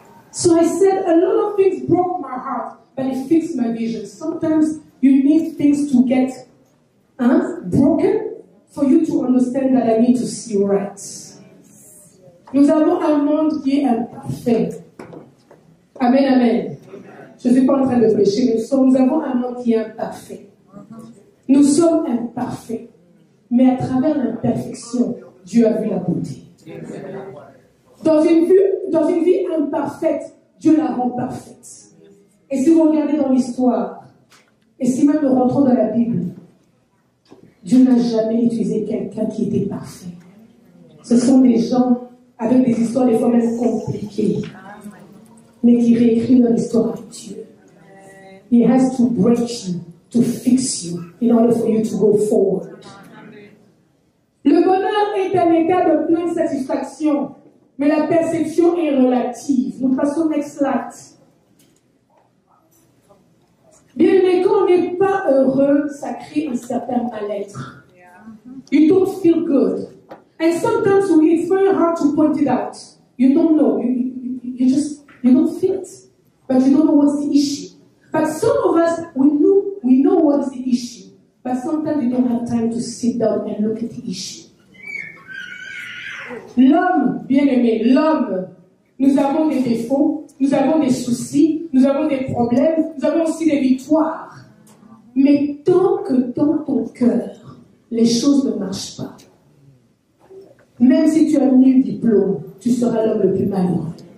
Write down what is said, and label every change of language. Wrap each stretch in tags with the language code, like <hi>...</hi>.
<en>So I said, a lot of things broke my heart, but it fixed my vision. Sometimes you need things to get broken for you to understand that I need to see right.</en> <fr>Nous avons un monde qui est imparfait. Amen, amen. Je ne suis pas en train de prêcher, mais nous avons un monde qui est imparfait. Nous sommes imparfaits. Mais à travers l'imperfection, Dieu a vu la beauté. Dans une vie imparfaite, Dieu la rend parfaite. Et si vous regardez dans l'histoire, et si même nous rentrons dans la Bible, Dieu n'a jamais utilisé quelqu'un qui était parfait. Ce sont des gens avec des histoires des fois même compliquées, mais qui réécrivent leur histoire avec Dieu.</fr> <en>He has to break you, to fix you, in order for you to go forward.</en> <fr>Le bonheur est un état de pleine satisfaction, mais la perception est relative. Nous passons au</fr> <en>next slide.</en> <fr>Bien aimé, quand on n'est pas heureux, ça crée un certain mal-être.</fr> <en>You don't feel good. And sometimes it's very hard to point it out. You don't know. You don't feel it. But you don't know what's the issue. But some of us, we know what is the issue. But sometimes we don't have time to sit down and look at the issue.</en> <fr>L'homme, bien aimé, l'homme, nous avons des défauts, nous avons des soucis, nous avons des problèmes, nous avons aussi des victoires. Mais tant que dans ton cœur, les choses ne marchent pas, même si tu as nul diplôme, tu seras l'homme le plus malheureux.</fr>